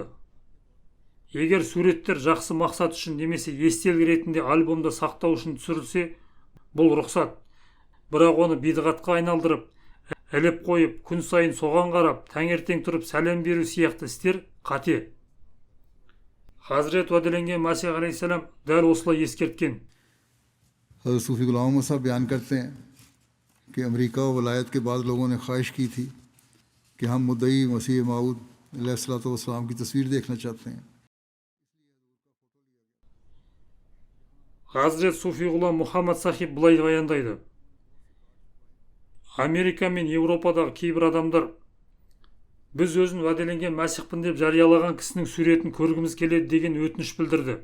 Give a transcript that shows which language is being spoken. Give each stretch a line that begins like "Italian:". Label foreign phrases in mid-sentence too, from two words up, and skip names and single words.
Kazakh: Егер суреттер жақсы мақсат үшін немесе естелік ретінде альбомда сақтау үшін түсірілсе, бұл рұқсат. Бірақ оны бидғатқа айналдырып, іліп қойып, күн сайын соған қарап, таңертең тұрып сәлем беру сияқты істер қате. Хазірет уәделенген Масих алейхиссалам дәл осылай ескерткен.
Urdu: حضرت صوفی غلام احمد صاحب بیان کرتے ہیں کہ امریکہ اور ولایت کے بعد لوگوں نے خواہش کی تھی کہ ہم مدعی مسیح موعود علیہ السلام کی تصویر دیکھنا چاہتے ہیں.
Kazakh: Хазірет суфи ғұлам Мұхаммад Сахиб былай баяндайды. Америка мен Еуропадағы кейбір адамдар біз өзін уәделенген мәсихпін деп жариялаған кісінің суретін көргіміз келеді деген өтініш білдірді.